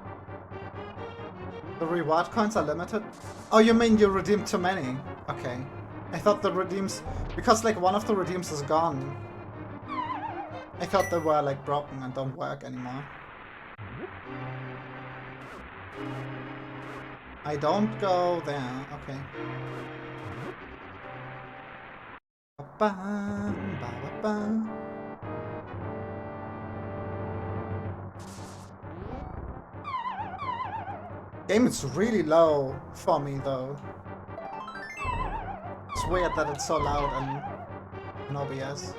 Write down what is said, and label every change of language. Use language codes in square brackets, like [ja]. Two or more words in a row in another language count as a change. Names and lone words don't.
[en] The reward coins are limited? Oh, you mean you redeemed too many? Okay. I thought the redeems... Because like one of the redeems is gone. I thought they were like broken and don't work anymore. I don't go there, okay. Ba-ba-ba-ba-ba. Game is really low for me though. It's weird that it's so loud in OBS.